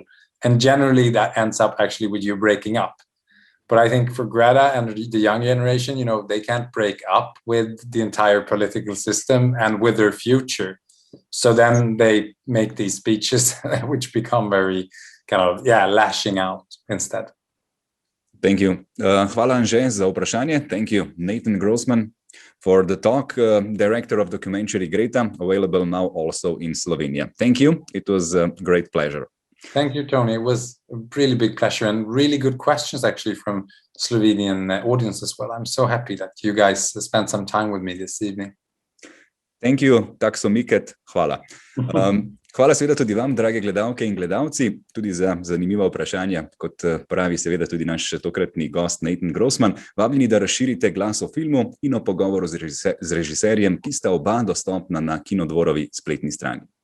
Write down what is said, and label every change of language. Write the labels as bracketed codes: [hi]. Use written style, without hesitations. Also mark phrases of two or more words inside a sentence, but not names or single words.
[en] And generally that ends up actually with you breaking up. But I think for Greta and the young generation, they can't break up with the entire political system and with their future. So then they make these speeches which become very kind of, lashing out instead. Thank you. [sl] Hvala Anže za vprašanje. [en] Thank you, Nathanom Grossmanom, for the talk, director of documentary Greta, available now also in Slovenia. Thank you. It was a great pleasure. Thank you, Tony. It was a really big pleasure, and really good questions actually from the Slovenian audience as well. I'm so happy that you guys spent some time with me this evening. Thank you, [sl] taksomiket, hvala. Hvala seveda tudi vam, drage gledalke in gledalci, tudi za zanimiva vprašanja, kot pravi seveda tudi naš tokratni gost Nathanom Grossman. Vabljeni, da razširite glas o filmu in o pogovoru z režiserjem, ki sta oba dostopna na Kinodvorovi spletni strani.